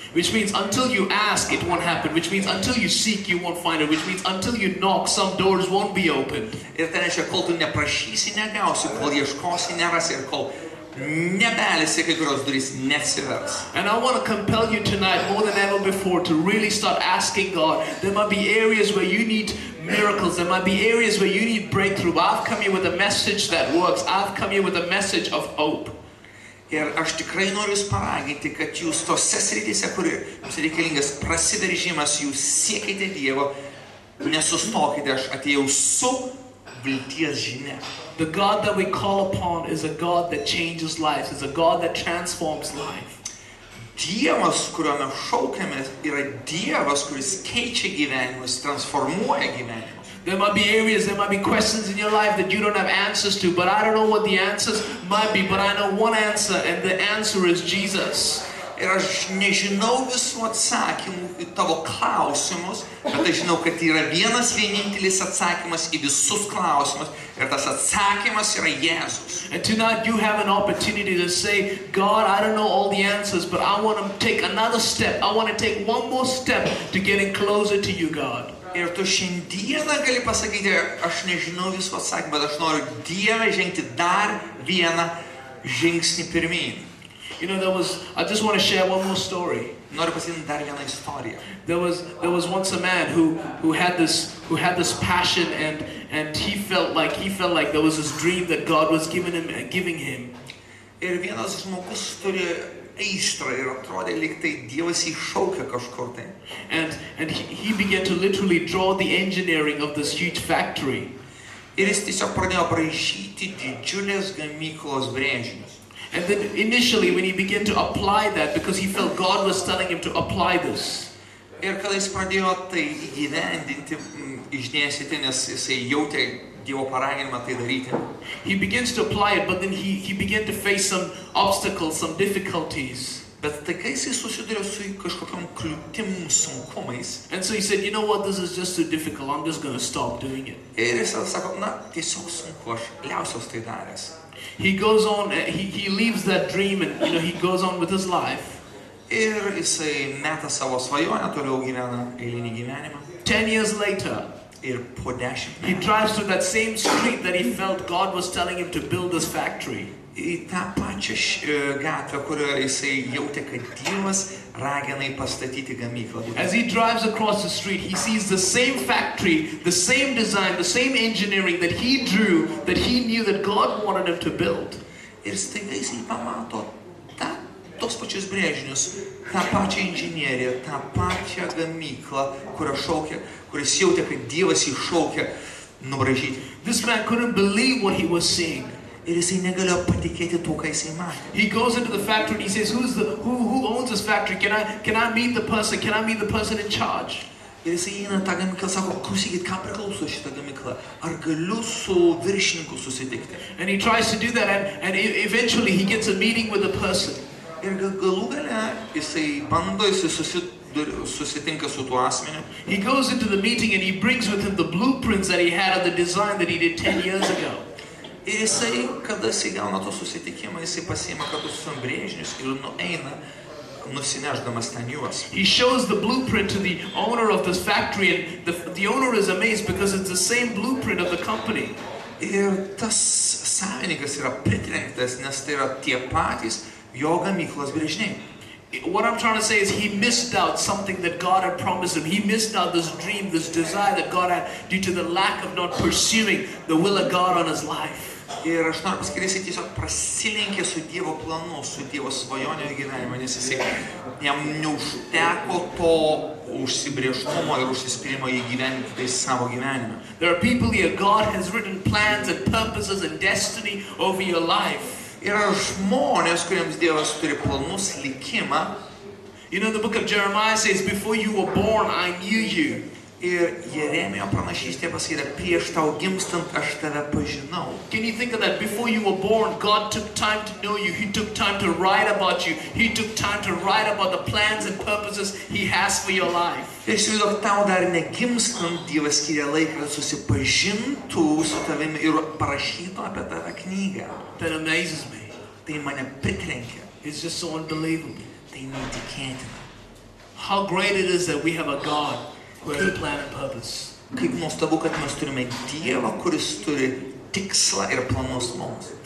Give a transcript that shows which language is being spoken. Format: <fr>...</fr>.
<en>Which means until you ask, it won't happen. Which means until you seek, you won't find it. Which means until you knock, some doors won't be opened.</en> <lt>Ir tai reiškia, kol tu neprašysi, negausi, kol ieškosi, nerasi ir kol nebelisi, kai kurios durys neatsivers.</lt> <en>And I want to compel you tonight more than ever before to really start asking God. There might be areas where you need miracles. There might be areas where you need breakthrough. I've come here with a message that works. I've come here with a message of hope.</en> <lt>Ir aš tikrai noriu jūs paraginti, kad jūs tose srityse, kur jums reikalingas prasiveržimas, jūs siekite Dievo, nesustokite, aš atėjau su vilties žinia.</lt> <en>The God that we call upon is a God that changes lives, is a God that transforms life.</en> <lt>Dievas, kuriuo mes šaukiamės, yra Dievas, kuris keičia gyvenimus, transformuoja gyvenimus.</lt> <en>There might be areas, there might be questions in your life that you don't have answers to, but I don't know what the answers might be, but I know one answer, and the answer is Jesus.</en> <lt>Ir aš nežinau visų atsakymų į tavo klausimus, bet aš žinau, kad yra vienas vienintelis atsakymas į visus klausimus, ir tas atsakymas yra Jėzus.</lt> <en>And tonight you have an opportunity to say, God, I don't know all the answers, but I want to take another step. I want to take one more step to getting closer to you, God.</en> <lt>Ir tu šiandieną gali pasakyti, aš nežinau visų atsakymų, bet aš noriu Dieve žengti dar vieną žingsnį pirmyn.</lt> <en>You know, I just want to share one more story.</en> <lt>Noriu pasidalinti dar vieną istoriją.</lt> <en>There was once a man who had this passion and he felt like there was this dream that God was giving him.</en> <lt>Ir vienas žmogus turėjo aistrą ir atrodė, lyg tai Dievas jį šaukia kažkur tai.</lt> <en>And he began to literally draw the engineering of this huge factory.</en> <lt>Ir jis tiesiog pradėjo braižyti didžiulės gamyklos brėžinius.</lt> <en>And then initially when he began to apply that, because he felt God was telling him to apply this.</en> <lt>Ir kada jis pradėjo tai įgyvendinti, išdėstyti, nes jisai jautė Dievo paraginimą tai daryti.</lt> <en>He begins to apply it, but then he began to face some obstacles, some difficulties.</en> <lt>Bet tai kai jisai susiduria su kažkokiom kliūtim, sunkumais.</lt> <en>And so he said, you know what, this is just too difficult, I'm just going to stop doing it.</en> <lt>Ir jis sako, na, tiesiog sunku, aš liausios tai daręs.</lt> <en>He goes on, he leaves that dream and he goes on with his life.</en> <lt>Ir jisai meta savo svajonę, toliau gyvena eilinį gyvenimą.</lt> <en>10 years later,</en> <lt>ir po 10 metų,</lt> <en>he drives through that same street that he felt God was telling him to build this factory.</en> <lt>Į tą pačią gatvę, kurioje jisai jautė, kad Dievas ragina jį pastatyti gamyklą.</lt> <en>As he drives across the street, he sees the same factory, the same design, the same engineering that he drew, that he knew that God wanted him to build.</en> <lt>Ir staiga jisai pamato tos pačius brėžinius, tą pačią inžinieriją, tą pačią gamyklą, kuris jautė, kad Dievas jį šaukia nubraižyti.</lt> <en>This man couldn't believe what he was seeing.</en> <lt>Ir jisai negalėjo patikėti tuo, ką jisai matė.</lt> <en>He goes into the factory and he says, who owns this factory? Can I meet the person? Can I meet the person in charge?</en> <lt>Ir jisai eina tą gamyklą, sako, klausykit, kam priklauso šitą gamyklą? Ar galiu su viršininku susitikti?</lt> <en>And he tries to do that, and eventually he gets a meeting with the person.</en> <lt>Ir galų gale jisai bando, jisai susitinka su tuo asmeniu.</lt> <en>He goes into the meeting and he brings with him the blueprints that he had of the design that he did 10 years ago.</en> <lt>Ir jisai, kada jisai gauna to susitikimą, jisai pasiima kartu su brėžinius ir nueina, nusineždamas ten juos.</lt> <en>He shows the blueprint to the owner of this factory, and the owner is amazed because it's the same blueprint of the company.</en> <lt>Ir tas savininkas yra pritrenktas, nes tai yra tie patys jo gamyklos brėžiniai.</lt> <en>What I'm trying to say is he missed out something that God had promised him. He missed out this dream, this desire that God had due to the lack of not pursuing the will of God on his life.</en> <lt>Ir aš noriu pasakyti, jisai tiesiog prasilenkė su Dievo planu, su Dievo svajonė gyvenime, nes jisai jam neužteko to užsibrėžtumo ir užsispyrimo įgyvendinti tai savo gyvenime.</lt> <en>There are people here, God has written plans and purposes and destiny over your life.</en> <lt>Yra žmonės, kuriems Dievas turi planus, likimą.</lt> <en>You know, the book of Jeremiah says, before you were born, I knew you.</en> <lt>Ir Jeremijo pranašystė pasakyta, prieš tau gimstant aš tave pažinau.</lt> <en>Can you think of that? Before you were born, God took time to know you. He took time to write about you. He took time to write about the plans and purposes He has for your life.</en> <lt>Ir įsivaizduok, tau dar negimstant Dievas skiria laiką, kad susipažintų su tavimi ir parašytų apie tave knygą.</lt> <en>That amazes me.</en> <lt>Tai mane pritrenkia.</lt> <en>It's just so unbelievable.</en> <lt>Tai neįtikėtina.</lt> <en>How great it is that we have a God who has a plan and purpose.</en> <lt>Kaip nuostabu, kad mes turime Dievą, kuris turi tikslą ir planus mums.</lt>